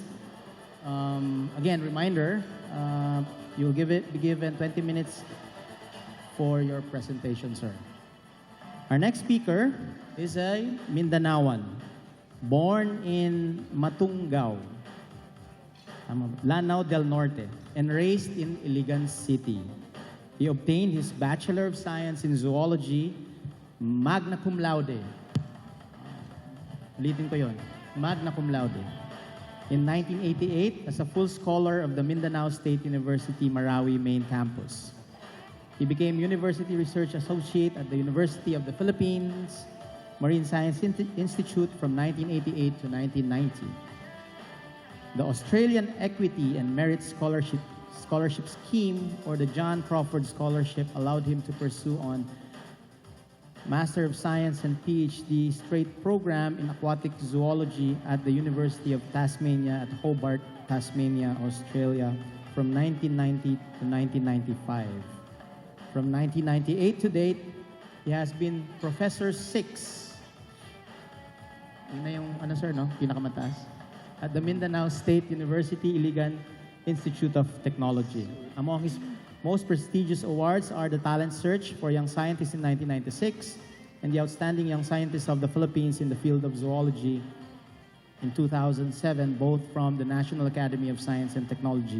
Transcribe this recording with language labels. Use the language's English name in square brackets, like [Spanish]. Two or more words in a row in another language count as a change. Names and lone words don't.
[English] Again, reminder, you'll be given 20 minutes for your presentation, sir. Our next speaker is a Mindanaoan, born in Matungao, Lanao del Norte, and raised in Iligan City. He obtained his Bachelor of Science in Zoology, magna cum laude. [Filipino] Ulitin ko yun, [English] magna cum laude. In 1988, as a full scholar of the Mindanao State University Marawi main campus. He became University Research Associate at the University of the Philippines Marine Science Institute from 1988 to 1990. The Australian Equity and Merit Scholarship Scheme, or the John Crawford Scholarship, allowed him to pursue on Master of Science and PhD straight program in aquatic zoology at the University of Tasmania at Hobart, Tasmania, Australia from 1990 to 1995. From 1998 to date, he has been Professor 6. [Filipino] Yun na yung, ano sir, no? Pinakamataas. [English] At the Mindanao State University Iligan Institute of Technology. Among his most prestigious awards are the Talent Search for Young Scientists in 1996 and the Outstanding Young Scientist of the Philippines in the field of zoology in 2007, both from the National Academy of Science and Technology.